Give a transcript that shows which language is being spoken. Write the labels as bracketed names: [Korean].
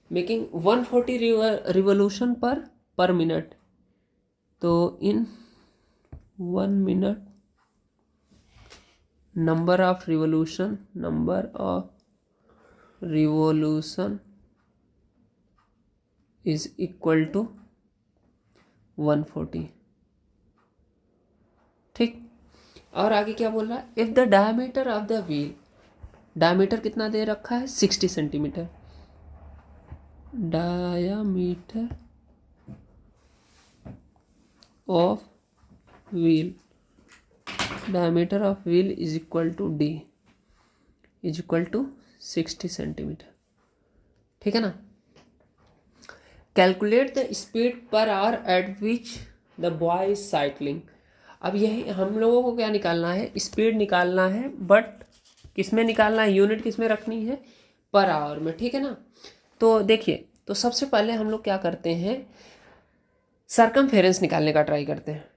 [English] Making 140 revolution पर minute, तो in 1 minute number of revolution is equal to 140, ठीक। [Hindi] और आगे क्या बोल रहा है, [English] if the diameter of the wheel, [Hindi] diameter कितना दे रखा है 60 centimetre, [English] Diameter of wheel, diameter of wheel is equal to D, is equal to 60 centimetre. [Hindi] ठीक है ना। [English] Calculate the speed per hour at which the boy is cycling. [Hindi] अब यही हम लोगों को क्या निकालना है, स्पीड निकालना है, बट किस में निकालना है, यूनिट किस में रखनी है, पर आवर में। ठीक है ना। तो देखिए, तो सबसे पहले हम लोग क्या करते हैं, सरकमफेरेंस निकालने का ट्राई करते हैं।